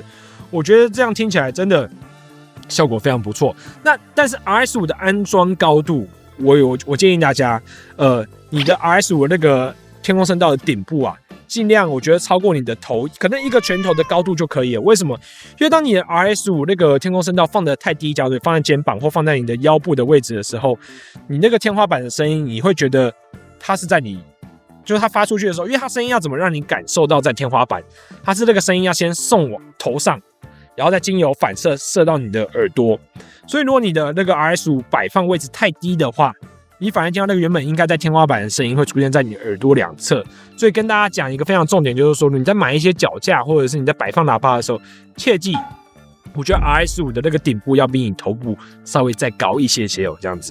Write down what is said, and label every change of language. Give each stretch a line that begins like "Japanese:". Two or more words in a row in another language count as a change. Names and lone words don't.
Chinese: 我覺得這樣聽起來真的效果非常不錯。但是 RS5 的安裝高度，我建議大家，你的 RS5 的那個天空聲道的頂部啊，盡量我覺得超過你的頭，可能一個拳頭的高度就可以了。為什麼？因為當你的 RS5 那個天空聲道放得太低，假如放在肩膀或放在你的腰部的位置的時候，你那個天花板的聲音，你會覺得它是在就是它發出去的時候，因為它聲音要怎麼讓你感受到在天花板，它是那個聲音要先送往頭上，然後再經由反射到你的耳朵。所以如果你的那個 RS5 擺放位置太低的話，你反而听到那個原本應該在天花板的聲音會出現在你耳朵兩側。所以跟大家講一個非常重點，就是說你在買一些腳架或者是你在擺放喇叭的時候，切記，我覺得 RS5 的那個頂部要比你頭部稍微再高一些哦，這樣子。